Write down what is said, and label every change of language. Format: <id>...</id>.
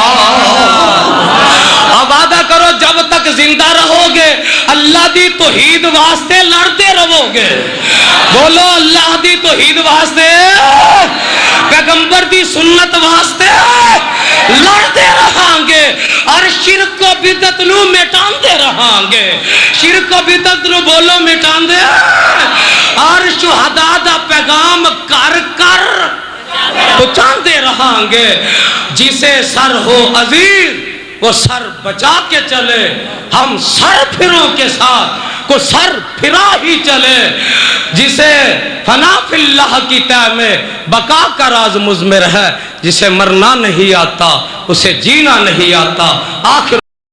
<ur>وعدہ کرو جب تک زندہ رہو گے</ur> <pa>اللہ دی توحید واسطے</pa> <ur>لڑتے رہو گے.</ur> <pa>بولو اللہ دی توحید واسطے پیغمبر دی سنت واسطے لڑتے رہاں گے اور شرک و بدعت نو مٹاندے رہاں گے. شرک و بدعت نو بولو مٹاندے اور شہداء دا پیغام کر کر پہنچاندے رہاں گے.</pa> <ur>جسے سر ہو عزیز وہ سر بچا کے چلے. ہم سر پھروں کے ساتھ کو سر پھرا ہی چلے. جسے فنا فی اللہ کی طے میں بقا کا راز مضمر ہے. جسے مرنا نہیں آتا اسے جینا نہیں آتا. آخر</ur>